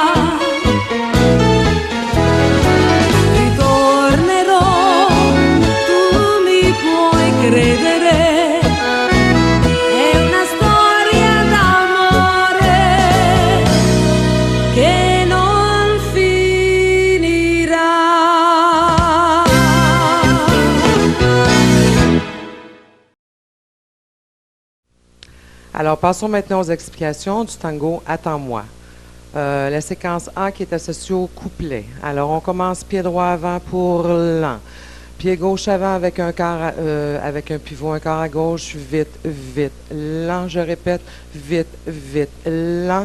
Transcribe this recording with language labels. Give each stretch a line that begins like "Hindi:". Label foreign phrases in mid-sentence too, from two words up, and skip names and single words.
Italian: Credere, è una storia d'amore che non finirà.
French: Alors passons maintenant aux explications du tango Attends-moi. La séquence A qui est associée au couplet. Alors on commence pied droit avant pour lent. Pied gauche avant avec un pivot, un quart à gauche, vite, vite, lent, je répète, vite, vite, lent.